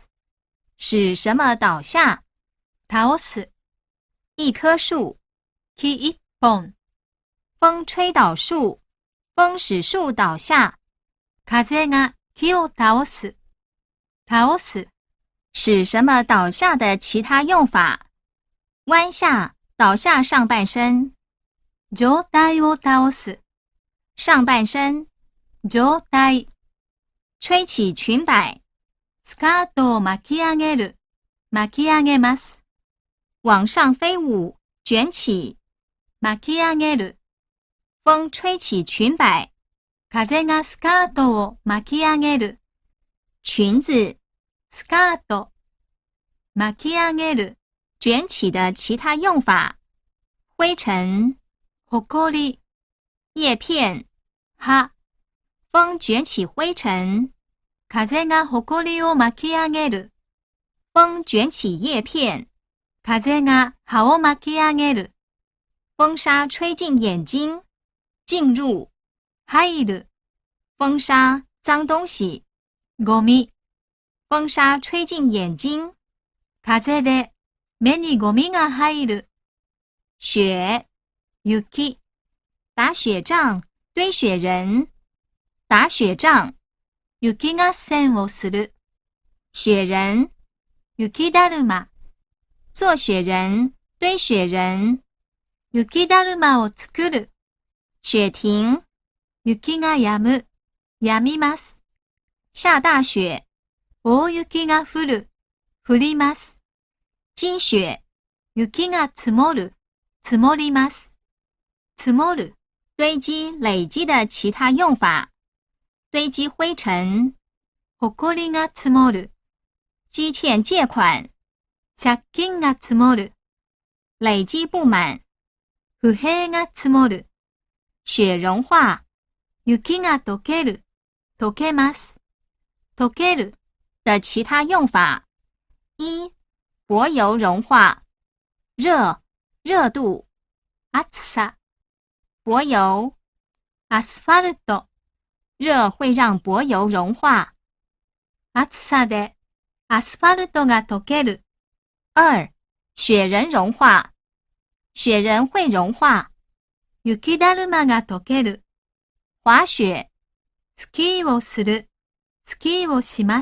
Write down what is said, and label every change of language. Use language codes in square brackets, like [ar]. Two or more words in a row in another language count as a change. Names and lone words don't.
[zh] 使什麼倒下。 [ja] 倒す。 [zh] 一棵樹。 [ja] 木一本。 [zh] 風吹倒樹。風使樹倒下。 [ja] 風が木を倒す。倒す。 [zh] 使什么倒下的其他用法。弯下，倒下上半身。 [ja] 状態を倒す。 [zh] 上半身。 [ja] 状態。 [zh] 吹起裙摆。 [ja] スカートを巻き上げる。巻き上げます。 [zh] 往上飞舞，卷起。 [ja] 巻き上げる。 [zh] 风吹起裙摆。 [ja] 風がスカートを巻き上げる。 [zh] 裙子。 [ja] スカート。巻き上げる。 [zh] 卷起的其他用法。灰尘。 [ja] ほこり。 [zh] 叶片。 [ja] 葉。 [zh] 风卷起灰尘。 [ja] 風がほこりを巻き上げる。 [zh] 风卷起叶片。 [ja] 風が葉を巻き上げる。 [zh] 风沙吹进眼睛。进入。 [ja] 入る。 [zh] 风沙，脏东西。 [ja] ゴミ。 [zh] 风沙吹进眼睛。 [ja] 風で目にゴミが入る。 [zh] 雪。 [ja] 雪。 [zh] 打雪仗，堆雪人。打雪仗。 [ja] 雪合戦をする。 [zh] 雪人。 [ja] 雪だるま。 [zh] 做雪人，堆雪人。 [ja] 雪だるまを作る。 [zh] 雪停。 [ja] 雪が止む。止みます。 [zh] 下大雪。 [ja] 大雪が降る。降ります。 [zh] 积雪。 [ja] 雪が積もる。積もります。積もる。 [zh] 堆积、累积的其他用法。堆积灰尘。 [ja] ほこりが積もる。 [zh] 积欠借款。 [ja] 借金が積もる。 [zh] 累积不满。 [ja] 不平が積もる。 [zh] 雪融化。 [ja] 雪が溶ける。溶けます。溶ける。 [zh] 的其他用法。一、柏油融化。热，热度。 [ja] 暑さ。 [zh] 柏油。 [ja] アスファルト。 [zh] 热会让柏油融化。 [ja] 暑さでアスファルトが溶ける。 [zh] 二、雪人融化。雪人会融化。 [ja] 雪だるまが溶ける。 [zh] 滑雪。 [ja] スキーをする。スキーをします。